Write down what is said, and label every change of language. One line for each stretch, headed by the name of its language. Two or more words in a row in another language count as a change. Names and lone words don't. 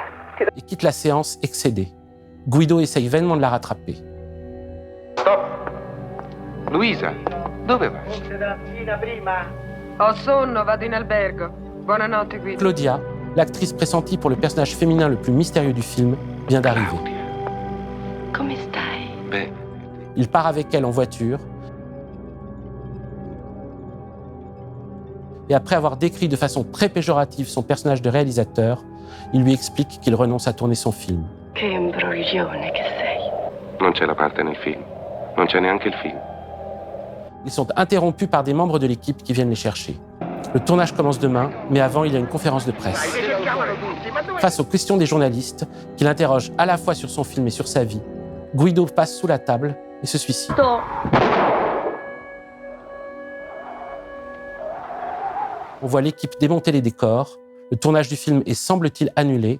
French: Et quitte la séance excédée. Guido essaye vainement de la rattraper.
Italian: Stop! Luisa, dove vai? Ho sonno, vado in albergo. Buonanotte, Guido.
French: Claudia, l'actrice pressentie pour le personnage féminin le plus mystérieux du film, vient d'arriver.
Italian: Come stai? Beh,
French: Il part avec elle en voiture. Et après avoir décrit de façon très péjorative son personnage de réalisateur, il lui explique qu'il renonce à tourner son film.
Italian: Che imbroglione che sei. non c'è la parte nel film. Non c'è neanche il film.
French: Ils sont interrompus par des membres de l'équipe qui viennent les chercher. Le tournage commence demain, mais avant, il y a une conférence de presse. Face aux questions des journalistes, qui l'interrogent à la fois sur son film et sur sa vie, Guido passe sous la table et se suicide. On voit l'équipe démonter les décors, le tournage du film est semble-t-il annulé.